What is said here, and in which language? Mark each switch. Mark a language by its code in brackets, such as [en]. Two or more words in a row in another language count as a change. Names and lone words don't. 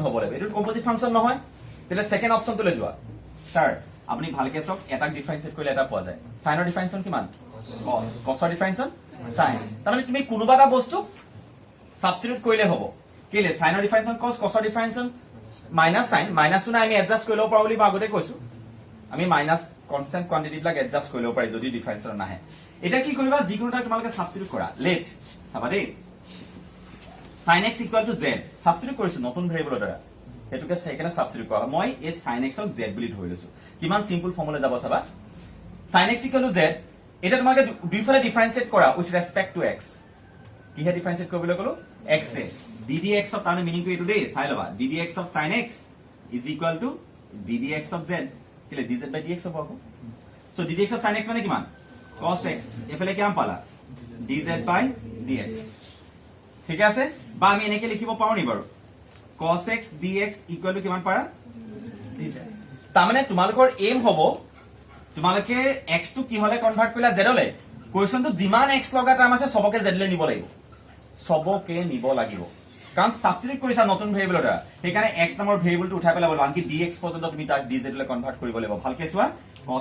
[as] হ'ব লাগিব এটো [en] composite function [as] নহয় তেলে সেকেন্ড অপশনটো লৈ যোৱা স্যাৰ আপুনি ভালকে চক এটাক ডিফাৰেন্সিয়েট কৰিলে এটা পোৱা যায় সাইনৰ ডিফাৰেন্সিয়েশন কিমান cos cosৰ ডিফাৰেন্সিয়েশন sin তাৰমানে তুমি কোনোবা এটা বস্তু সাবস্টিটিউট কৰিলে হ'ব কেলে সাইনৰ ডিফাৰেন্সিয়েশন cos cosৰ ডিফাৰেন্সিয়েশন মাইনাস sin মাইনাসটো না আমি এডজাস্ট কৰি লব পাৰো বুলি আগতে কৈছো আমি [en] minus constant quantity [as] বিলাক এডজাস্ট কৰি লব পাৰি যদি ডিফাৰেন্সিয়েশন নাহে এটা কি কৰিবা যিকোনোটা তোমালোকে সাবস্টিটিউট কৰা লেট চাবা দেই sin x z সাবস্টিটিউট কৰিছো নতুন ভেৰিয়েবলৰ দ্বাৰা এটুকে সেকেন্ড সাবস্টিটিউট কৰা মই এই sin x ক z বুলি ধৰি লৈছো কিমান সিম্পল ফৰ্মুলা যাব চাবা sin x z এটা তোমাকে দুইফালে ডিফাৰেন্সিয়েট কৰা [en] with respect to x [as] কিহে ডিফাৰেন্সিয়েট কৰিবলৈ কলো x এ ddx অফ তাৰ মিনিংটো এটো দেই চাই লবা [en] ddx of sin x is equal to ddx of z [as] কেলে [en] dz by dx [as] হ'ব আকৌ [en] so ddx of sin x [as] মানে কিমান cos x এফালে কিমান পালা [en] dz by dx [as] ঠিক আছে বা আমি এনেকে লিখিব পাৰো নি বাৰু [en] cos x dx equal to [as] কিমান পাৰা dz তাৰমানে তোমালোকৰ এম হ'ব তোমালোকে x টো কি হলে কনভার্ট কৰিলা z লৈ কোৱেশ্চনটো যিমান x লগা টাৰ্ম আছে সবকে z লৈ নিব লাগিব সবকে নিব লাগিব কাৰণ সাবস্টিটিউট কৰিছা নতুন ভেৰিয়েবলৰ দ্বাৰা সেইকাৰণে x নামৰ ভেৰিয়েবলটো উঠাই পেলাব আনকি dx পৰ্যন্ত তুমি তাক dz লৈ কনভার্ট কৰিব লাগিব ভালকে চোৱা cos